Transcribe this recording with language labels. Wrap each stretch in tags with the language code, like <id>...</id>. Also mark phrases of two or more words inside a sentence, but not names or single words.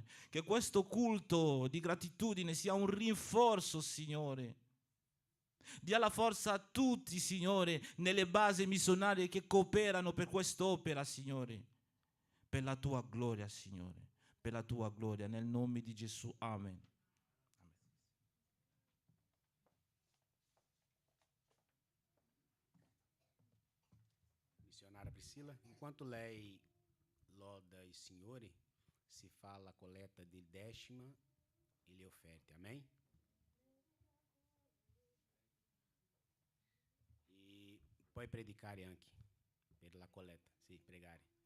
<it>Che questo culto di gratitudine sia un rinforzo, Signore. Dia la forza a tutti, Signore, nelle basi missionarie che cooperano per quest'opera, Signore. Per la tua gloria, Signore. Per la tua gloria, nel nome di Gesù. Amen. Missionária Priscila, enquanto lei loda i Signori, si fa la coleta di décima e le offerte, amém? E puoi predicare anche per la coleta, sì, pregare.</it>